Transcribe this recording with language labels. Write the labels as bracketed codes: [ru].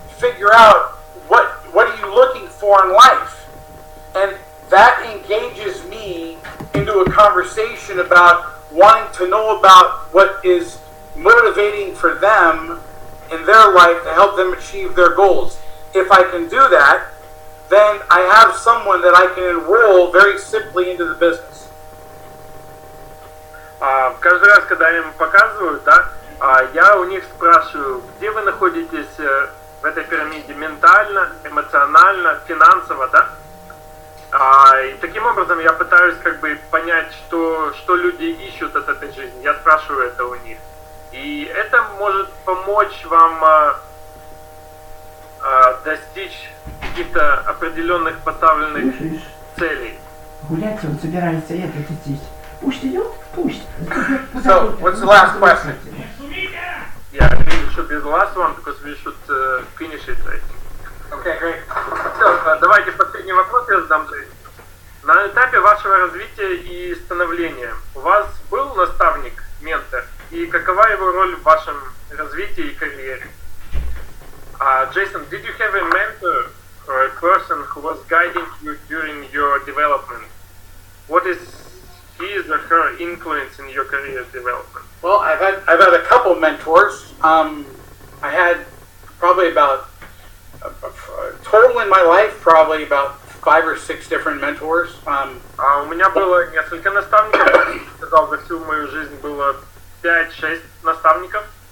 [en] figure out what are you looking for in life, and that engages me into a conversation about wanting to know about what is motivating for them in their life to help them achieve their goals. If I can do that, then I have someone that I can enroll very simply into the business. [ru] Каждый раз, когда я им показываю, да, я у них спрашиваю, где вы находитесь в этой пирамиде ментально, эмоционально, финансово, да? И таким образом я пытаюсь как бы понять, что люди ищут от этой жизни. Я спрашиваю это у них. И это может помочь вам достичь каких-то определенных поставленных целей. Гулять он собирается этот идти. Пусть идет, пусть. [en] So, what's the last question? Yeah, I think it should be the last one because we should finish it. Okay, great. [ru] Все, давайте последний вопрос я задам. На этапе вашего развития и становления у вас был наставник, ментор? И какова его роль в вашем развитии и карьере? [en] Jason, did you have a mentor or a person who was guiding you during your development? What is his or her influence in your career development? Well, I've had a couple mentors. I had probably about total in my life, probably about 5 or 6 different mentors. [ru] У меня было несколько наставников. Я сказал, за всю мою жизнь было 5-6 наставников.